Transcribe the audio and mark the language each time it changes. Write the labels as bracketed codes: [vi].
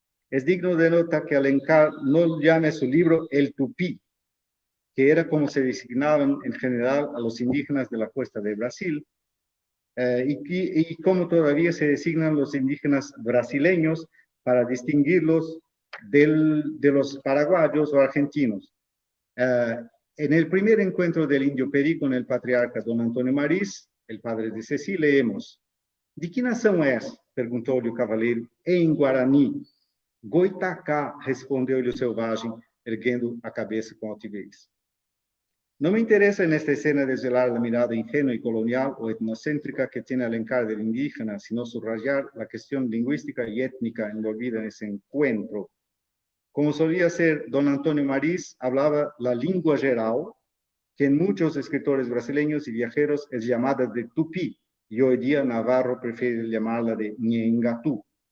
[es] Es digno de nota que Alencar no llame a su libro el tupí, que era como se designaban en general a los indígenas de la costa de Brasil, y como todavía se designan los indígenas brasileños para distinguirlos de los paraguayos o argentinos. En el primer encuentro del indio Perí con el patriarca don Antonio Maris, el padre de Ceci, leemos: ¿De qué nación es? [pt] Perguntou-lhe o cavaleiro, em Guarani. Goitacá, respondeu-lhe o selvagem, erguendo a cabeça com altivez. [es] No me interesa en esta escena desvelar la mirada ingenua y colonial o etnocéntrica que tiene Alencar del indígena, sino subrayar la cuestión lingüística y étnica envolvida en ese encuentro. Como solía ser, don Antonio Maris hablaba la lengua geral, que en muchos escritores brasileños y viajeros es llamada de tupí, y hoy día Navarro prefiere llamarla de Ñengatú.